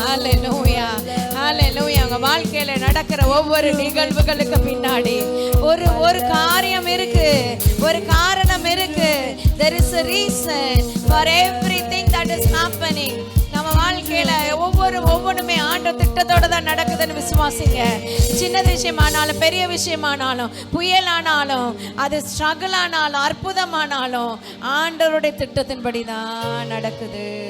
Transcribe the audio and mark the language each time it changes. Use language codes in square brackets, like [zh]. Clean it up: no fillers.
[ta] ஹalleluya, ஹalleluya. உங்க வாழ்க்கையில நடக்கிற ஒவ்வொரு நிகழ்வுகளுக்கு பின்னாடி ஒரு காரியம் இருக்கு, ஒரு காரணம் இருக்கு. [en] There is a reason for everything that is happening. [ta] நம்ம வாழ்க்கையில ஒவ்வொன்றுமே ஆண்டவர் திட்டத்தோட தான் நடக்குதுன்னு விசுவாசிங்க. சின்ன விஷயமானாலும் பெரிய விஷயமானாலும் புயலானாலும் அது ஸ்ட்ரகிள் ஆனாலும் அற்புதமானாலும் ஆண்டவருடைய திட்டத்தின்படி தான் நடக்குது.